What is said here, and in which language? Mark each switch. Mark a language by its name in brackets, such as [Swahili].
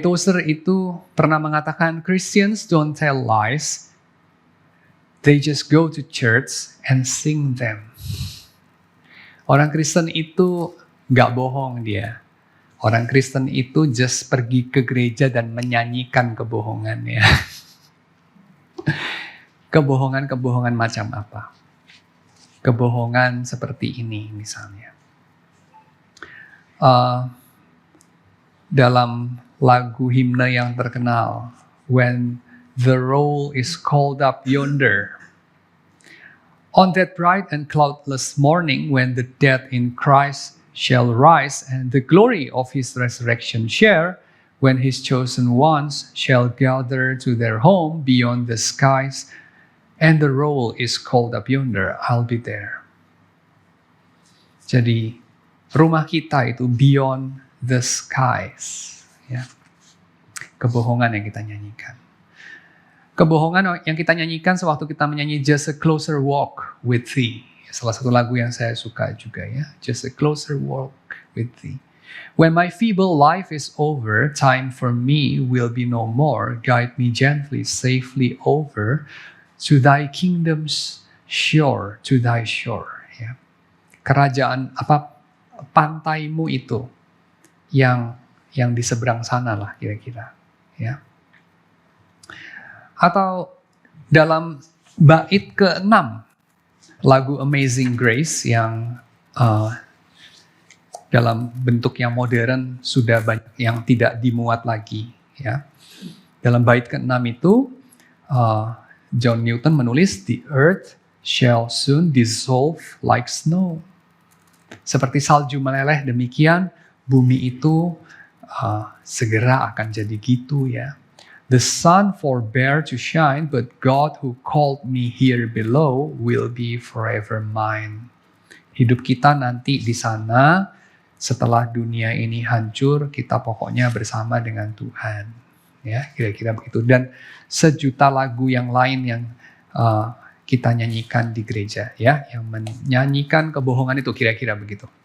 [English] Tozer [Indonesian] itu pernah mengatakan, [English] Christians don't tell lies, they just go to church and sing them. [Indonesian] Orang Kristen itu gak bohong dia. Orang Kristen itu just pergi ke gereja dan menyanyikan kebohongannya. Kebohongan-kebohongan macam apa? Kebohongan seperti ini misalnya. Dalam lagu himne yang terkenal, [English] When the roll is called up yonder, on that bright and cloudless morning, when the dead in Christ shall rise, and the glory of his resurrection share, when his chosen ones shall gather to their home beyond the skies, and the roll is called up yonder, I'll be there. [Indonesian] Jadi, rumah kita itu [English] beyond the skies. [Indonesian] Ya. Kebohongan yang kita nyanyikan. Kebohongan yang kita nyanyikan sewaktu kita menyanyi Just a Closer Walk with Thee. Salah satu lagu yang saya suka juga ya. [English] Just a Closer Walk with Thee. When my feeble life is over, time for me will be no more. Guide me gently, safely over to thy kingdom's shore, to thy shore. [Indonesian] Ya. Kerajaan pantaimu itu yang di seberang sana lah kira-kira. Ya. Atau dalam bait ke-6 lagu Amazing Grace yang dalam bentuk yang modern sudah banyak yang tidak dimuat lagi. Ya. Dalam bait ke-6 itu John Newton menulis, [English] The earth shall soon dissolve like snow. [Indonesian] Seperti salju meleleh demikian, bumi itu segera akan jadi gitu ya. [English] The sun forbear to shine, but God who called me here below will be forever mine. [Indonesian] Hidup kita nanti di sana, setelah dunia ini hancur, kita pokoknya bersama dengan Tuhan. Ya, kira-kira begitu. Dan sejuta lagu yang lain yang kita nyanyikan di gereja, ya, yang menyanyikan kebohongan itu kira-kira begitu.